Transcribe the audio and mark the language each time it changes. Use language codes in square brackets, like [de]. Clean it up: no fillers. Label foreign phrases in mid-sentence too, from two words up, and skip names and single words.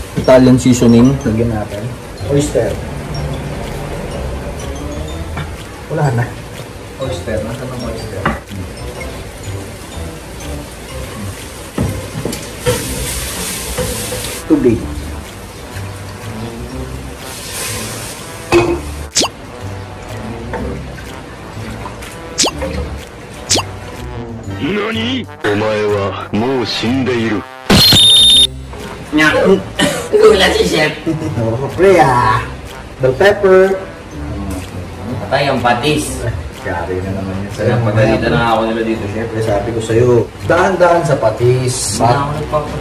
[tl] Italian seasoning. Lagyan natin. Oyster. Wala na. Oyster. Nasaan ang oyster? Tubig. NANI?! [ja] お前はもう死んでいる。 [tl] Gulat si Chef. Oh, pre [en] bell pepper. [tl] Patay ang patis. Kari na naman yun. Kaya pagalitan na ako nila dito, Chef. Sabi ko sa'yo, daan-daan sa patis. Saan ako nagpapatis?